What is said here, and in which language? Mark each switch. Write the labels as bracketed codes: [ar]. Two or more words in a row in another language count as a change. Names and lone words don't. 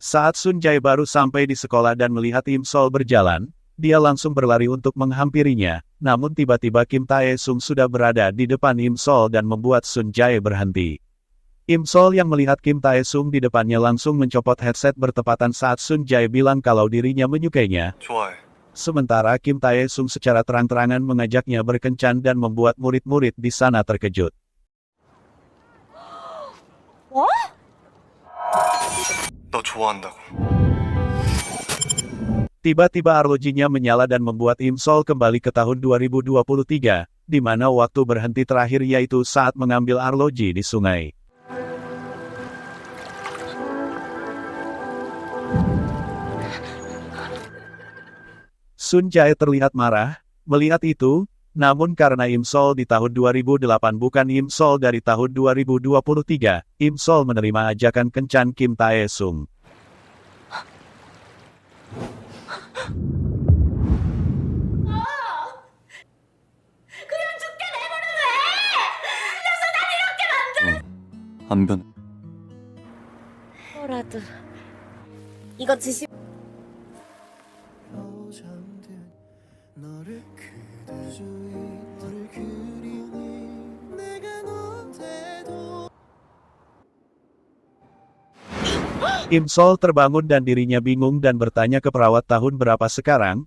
[id] Saat Sun Jae baru sampai di sekolah dan melihat Im Sol berjalan, dia langsung berlari untuk menghampirinya, namun tiba-tiba Kim Tae-sung sudah berada di depan Im Sol dan membuat Sun Jae berhenti. Im Sol yang melihat Kim Tae-sung di depannya langsung mencopot headset bertepatan saat Sun Jae bilang kalau dirinya menyukainya. [ko] 좋아해. [id] Sementara Kim Tae-sung secara terang-terangan mengajaknya berkencan dan membuat murid-murid di sana terkejut. [ko] 너 좋아한다고. [id] Tiba-tiba arlojinya menyala dan membuat Im Sol kembali ke tahun 2023, di mana waktu berhenti terakhir yaitu saat mengambil arloji di sungai. Sun Jae terlihat marah, melihat itu, namun karena Im Sol di tahun 2008 bukan Im Sol dari tahun 2023, Im Sol menerima ajakan kencan Kim Tae-sung. [ko] 안 변해. 뭐라도 이거 드시. [id] Im Sol terbangun dan dirinya bingung dan bertanya ke perawat tahun berapa sekarang.